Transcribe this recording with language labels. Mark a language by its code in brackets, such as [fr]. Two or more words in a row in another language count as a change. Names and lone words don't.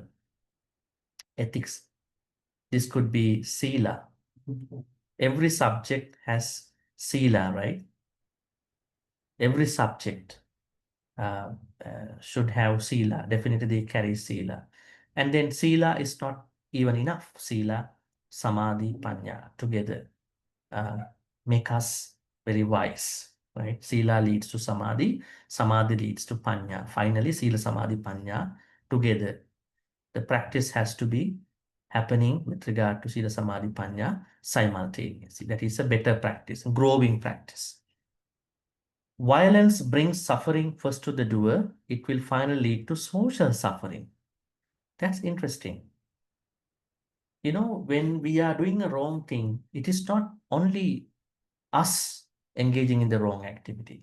[en] Ethics. This could be sila. Every subject has sila, right? Every subject should have sila. Definitely they carry sila. And then sila is not even enough. [pi] Sila, samadhi, panya [en] together make us very wise, right? Sila leads to samadhi, samadhi leads to panya. Finally, [pi] sila, samadhi, panya [en] together. The practice has to be happening with regard to [pi] sila, samadhi, panya [en] simultaneously. That is a better practice, a growing practice. Violence brings suffering first to the doer. It will finally lead to social suffering. That's interesting. You know, when we are doing a wrong thing, it is not only us engaging in the wrong activity.